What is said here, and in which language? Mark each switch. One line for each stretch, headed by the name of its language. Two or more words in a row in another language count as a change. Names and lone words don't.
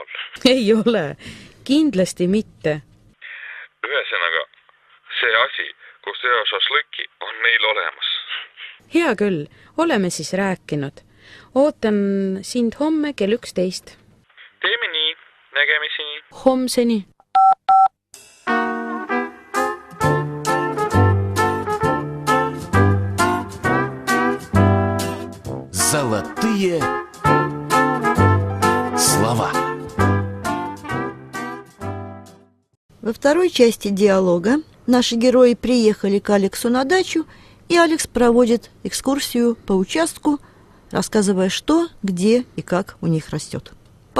Estonian: Ei ole. Kindlasti mitte. Ühesõnaga, see asi, kus teha šašlõkki, on meil olemas. Hea küll, oleme siis rääkinud. Ootan sind homme kell 11. Teeme nii, nägemiseni. Homseni.
Russian: Золотые слова. Во второй части диалога наши герои приехали к Алексу на дачу, и Алекс проводит экскурсию по участку, рассказывая, что, где и как у них растет.